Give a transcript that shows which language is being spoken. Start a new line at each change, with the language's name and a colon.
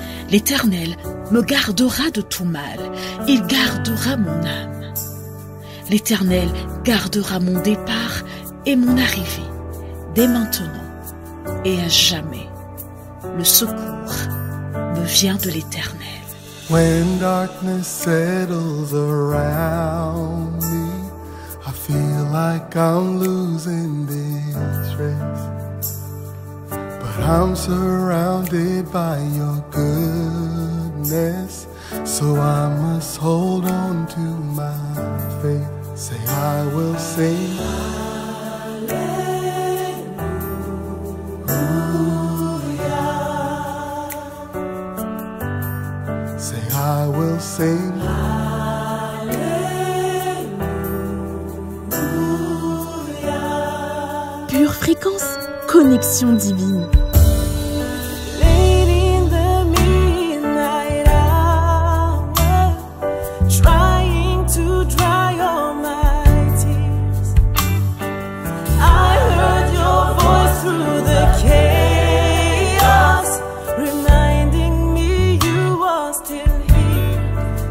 French: L'Éternel me gardera de tout mal, il gardera mon âme. L'Éternel gardera mon départ et mon arrivée, dès maintenant et à jamais. Le secours me vient de l'Éternel.
English: When darkness settles around me, I feel like I'm losing this race. But I'm surrounded by your goodness, so I must hold on to my faith. Say I will sing I will sing
French: Pure fréquence, connexion divine.
English: Late in the midnight hour, trying to dry all my tears, I heard your voice through the chaos, reminding me you are still here.